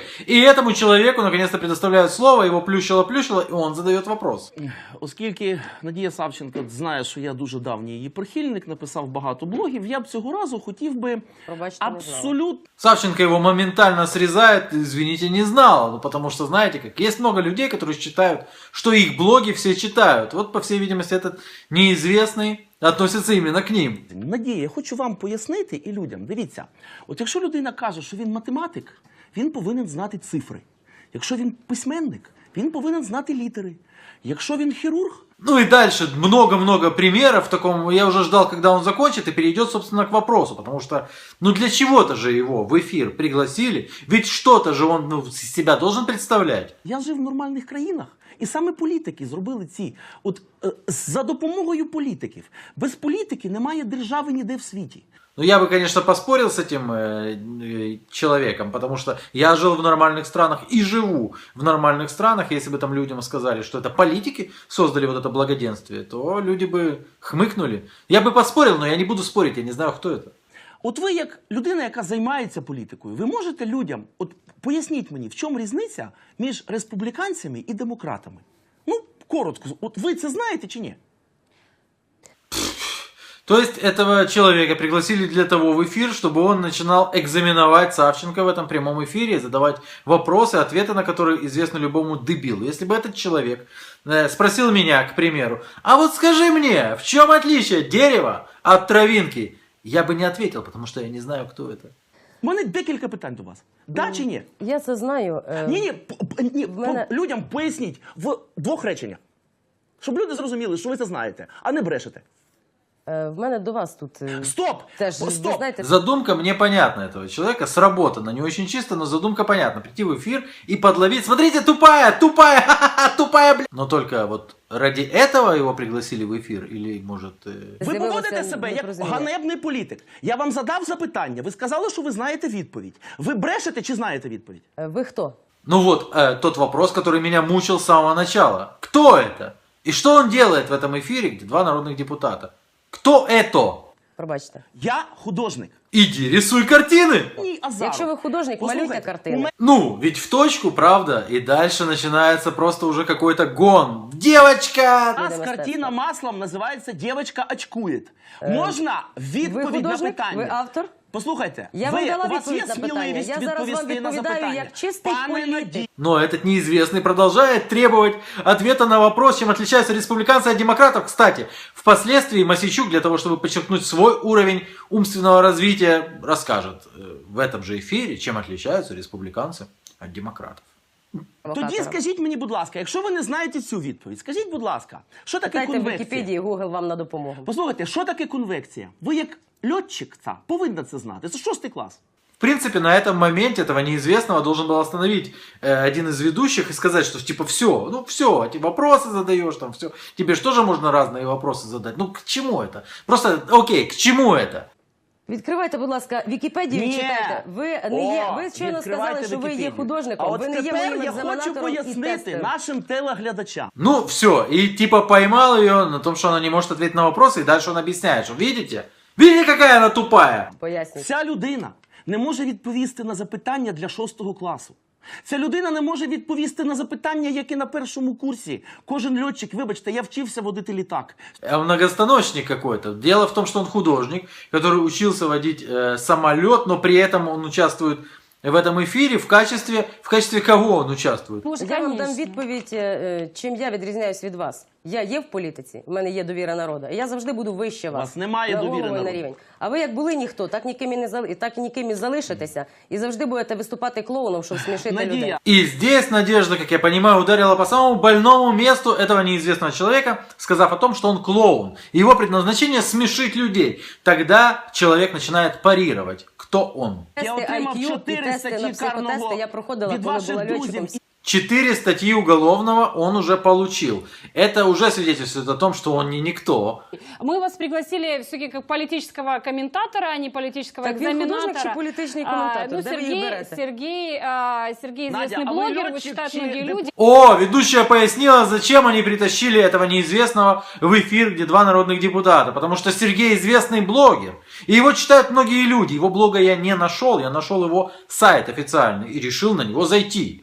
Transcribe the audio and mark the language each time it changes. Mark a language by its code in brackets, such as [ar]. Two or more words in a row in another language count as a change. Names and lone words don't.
[ru] И этому человеку наконец-то предоставляют слово, его плющило, и он задает вопрос. [uk] Оскільки Надія Савченко знає, що я дуже давній її прихильник, написав багато блогів, я б цього разу хотів би абсолютно... [ru] Савченко его моментально срезает, извините, не знала. Ну, потому что, знаете как, есть много людей, которые считают, что их блоги все читают. Вот, по всей видимости, этот неизвестный относится именно к ним. [uk] Надія, я хочу вам пояснити і людям. Дивіться, от якщо людина каже, що він математик, він повинен знати цифри. Якщо він письменник, він повинен знати літери. Якщо він хірург... [ru] Ну и дальше много-много примеров такому. Я уже ждал, когда он закончит и перейдет, собственно, к вопросу. Потому что, ну для чего-то же его в эфир пригласили. Ведь что-то же он себя должен представлять. [uk] Я жив в нормальних країнах. І саме політики зробили ці. От за допомогою політиків. Без політики немає держави ніде в світі. [ru] Ну, я бы, конечно, поспорил с этим человеком, потому что я жил в нормальных странах и живу в нормальных странах. Если бы там людям сказали, что это политики создали вот это благоденствие, то люди бы хмыкнули. Я бы поспорил, но я не буду спорить, я не знаю, кто это. От ви, як людина, яка займається політикою, ви можете людям, от поясніть мені, в чому різниця між республіканцями і демократами? Ну, коротко, от ви це знаєте чи ні? То есть этого человека пригласили для того в эфир, чтобы он начинал экзаменовать Савченко в этом прямом эфире, задавать вопросы, ответы на которые известны любому дебилу. Если бы этот человек спросил меня, к примеру, а вот скажи мне, в чем отличие дерева от травинки? Я бы не ответил, потому что я не знаю, кто это. [uk] У мене декілька питань до вас. Да чи ні? Я це знаю. Ні, мене... людям поясніть в двох реченнях. Щоб люди зрозуміли, що ви це знаєте, а не брешете. В мене до вас тут... Стоп! Теж, Стоп! знаєте... [ru] Задумка мне понятна этого человека, сработана, не очень чисто, но задумка понятна. Прийти в эфир и подловить, смотрите, тупая, бля. Но только вот ради этого его пригласили в эфир, или может... [uk] Ви поводите себе як ганебний політик. Я вам задав запитання, ви сказали, що ви знаєте відповідь. Ви брешете чи знаєте відповідь? Ви хто? [ru] Ну вот, тот вопрос, который меня мучил с самого начала. Кто это? И что он делает в этом эфире, где два народных депутата? Кто это? [uk] Пробачте. Я художник. [ru] Иди рисуй картины. [uk] Ні, Азаров. Якщо ви художник, малюйте картини. [ru] Ну, ведь в точку, правда? И дальше начинается просто уже какой-то гон. Девочка! [uk] У нас [ru] картина маслом [uk] називається «Дівчинка очкує». Можна відповідь на питання? Ви автор? Послухайте, Я вам дала у вас є відповідь на питання. сміливість Я зараз вам відповісти на відповідаю запитання? як чистий політик. [ru] Но этот неизвестный продолжает требовать ответа на вопрос, чем отличаются республиканцы от демократов. Кстати, впоследствии Мосейчук, для того, чтобы подчеркнуть свой уровень умственного развития, расскажет в этом же эфире, чем отличаются республиканцы от демократов. [uk] Тоді скажіть мені, будь ласка, якщо ви не знаєте цю відповідь, скажіть, будь ласка, що таке Питайте в конвекція? Вікіпедії, Google вам на допомогу. Послухайте, що таке конвекція? Ви як льотчик повинна це знати. Це 6 клас. [ru] В принципе, на этом моменте этого неизвестного должен был остановить один из ведущих и сказать, что типа все, ну все, эти вопросы задаешь, там все. Тебе же тоже можно разные вопросы задать. Ну к чему это? Просто, окей, к чему это? [uk] Відкривайте, будь ласка, Вікіпедію і читайте. Ви не є, ви щойно сказали, що ви є художником, ви не є моїм екзаменатором і тепер я хочу пояснити тестером. нашим телеглядачам. [ru] Ну все, и типа поймал ее на том, что она не может ответить на вопросы, и дальше он объясняет, что видите, Видите, какая она тупая? [uk] Поясніть. Ця людина не може відповісти на запитання для 6 класу. Ця людина не може відповісти на запитання, які на першому курсі. Кожен льотчик, вибачте, я вчився водити літак. [ru] Многостаночник какой-то. Дело в том, что он художник, который учился водить самолет, но при этом он участвует в этом эфире в качестве кого он участвует? [uk] Я вам дам відповідь, чим я відрізняюсь від вас. Я є в політиці, в мене є довіра народу, і я завжди буду вище вас. У вас немає на довіри голову і на народу. рівень. А ви як були ніхто, так ніким і залишитеся, і завжди будете виступати клоуном, щоб смішити людей. Надія, [ru] И здесь Надежда, как я понимаю, ударила по самому больному месту этого неизвестного человека, сказав о том, что он клоун. Его предназначение смешить людей. Тогда человек начинает парировать. Кто он? [uk] я Тести отримав IQ і 4 тести статті на психотести карного я проходила, від коли ваших була друзів. льотчиком. [ru] 4 статьи уголовного он уже получил. Это уже свидетельствует о том, что он не никто. Мы вас пригласили все-таки как политического комментатора, а не политического [uk] Так він художник чи [ru] экзаменатора. [uk] політичний коментатор? Ну, Де ви їх берете? [ru] Сергей Надя, известный а вы блогер, его летчик читают [uk] чи [ru] многие деп- люди. О, ведущая пояснила, зачем они притащили этого неизвестного в эфир, где два народных депутата. Потому что Сергей известный блогер. И его читают многие люди. Его блога я не нашел. Я нашел его сайт официальный и решил на него зайти.